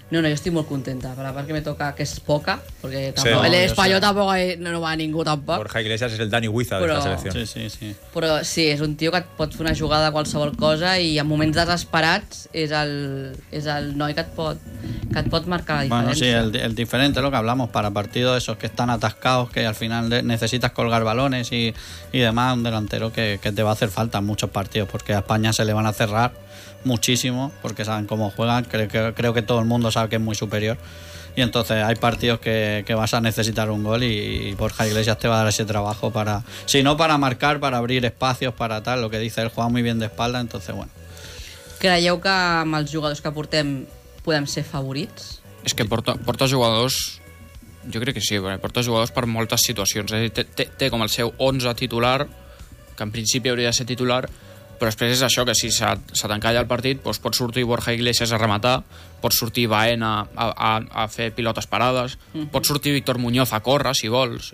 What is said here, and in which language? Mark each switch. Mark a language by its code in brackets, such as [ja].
[ca] No, jo estic molt contenta, per la part que me toca, que és poca, perquè tampoc, sí, no, l'Espanyol sé. Tampoc no va a ningú tampoc. Borja Iglesias és el Dani Huiza de la selecció. Sí. Però sí, és un tio que et pot fer una jugada de qualsevol cosa i en moments desesperats és el noi que et pot marcar la diferència. [es] Bueno, sí, [ca] el diferent és el que [es] hablamos, para partidos esos que están atascados, que al final necesitas colgar balones y demás, un delantero que te va a hacer falta en muchos partidos, porque a España se le van a hacer muchísimo, porque saben cómo juegan, creo que todo el mundo sabe que es muy superior, y entonces hay partidos que vas a necesitar un gol y Borja Iglesias te va a dar ese trabajo para, si no para marcar, para abrir espacios, para tal, lo que dice él, juega muy bien de espalda, entonces bueno. [ca] ¿Creieu que amb els jugadors que portem podem ser favorits? És que porta jugadors, jo crec que sí, porta jugadors per moltes situacions, és a dir, té com el seu 11 titular, que en principi hauria de ser titular, però després és això, que si se t'encalla el partit, doncs pot sortir Borja Iglesias a rematar, pot sortir Baena a fer pilotes parades, pot sortir Víctor Muñoz a córrer, si vols.